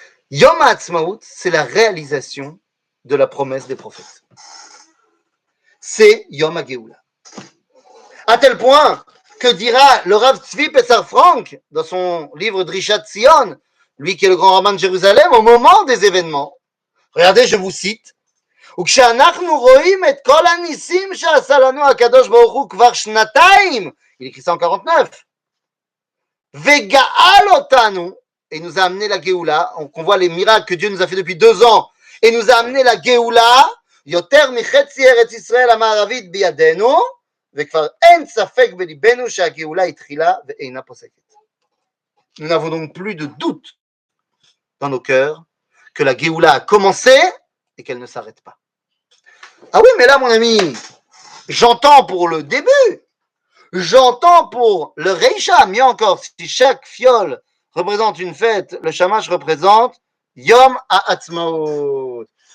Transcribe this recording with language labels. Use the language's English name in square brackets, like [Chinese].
[French] Yom HaAtzmaut, c'est la réalisation de la promesse des prophètes. C'est Yom HaGeoula. À tel point que dira le Rav Tzvi Pessar Frank dans son livre Drishat Zion, lui qui est le grand rabbin de Jérusalem, au moment des événements. Regardez, je vous cite. [Hebrew] וכשאנחנו רואים את כל הניסים שעשה לנו הקדוש ברוך הוא כבר שנתיים, [French] il écrit ça en 49, [Hebrew] Vegaal otanu, [French] et nous a amené la Géoula. On voit les miracles que Dieu nous a fait depuis 2 ans, et nous a amené la Géoula. [Hebrew] Yoter michetzi Eretz Israël המערבית בידינו, וכבר אין ספק בליבנו שהגאולה התחילה ואינה פוסקת. [French] Nous n'avons donc plus de doute dans nos cœurs que la Géoula a commencé et qu'elle ne s'arrête pas. Ah oui, mais là, mon ami, j'entends pour le début, j'entends pour le Reisha, mieux encore, si chaque fiole représente une fête, le Shamash représente Yom HaAtzmaut.